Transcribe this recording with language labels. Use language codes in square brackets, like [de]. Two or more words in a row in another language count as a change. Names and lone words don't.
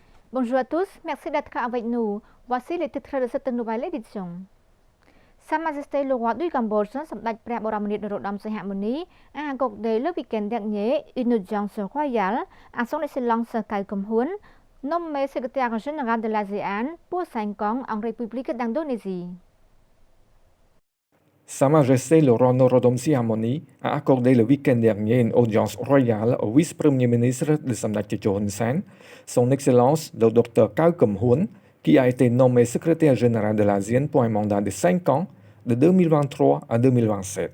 [fr] Bonjour à tous, merci d'être avec nous. Voici les titres de cette nouvelle édition. Sa Majesté le roi du Cambodge, សម្ដេចព្រះបរមនាថនរោត្តមសីហមុនី a accordé le week-end dernier une audience royale à son Excellence Cao Kum Huon, nommé secrétaire général de l'ASEAN pour 5 ans en République d'Indonésie. Sa Majesté le roi Norodom Sihamoni a accordé le week-end dernier une audience royale au vice-premier ministre de Samdech Techo Hun Sen, son Excellence le Dr Cao Kum Huon, qui a été nommé secrétaire général de l'ASEAN pour un mandat de 5 ans, de 2023 à 2027.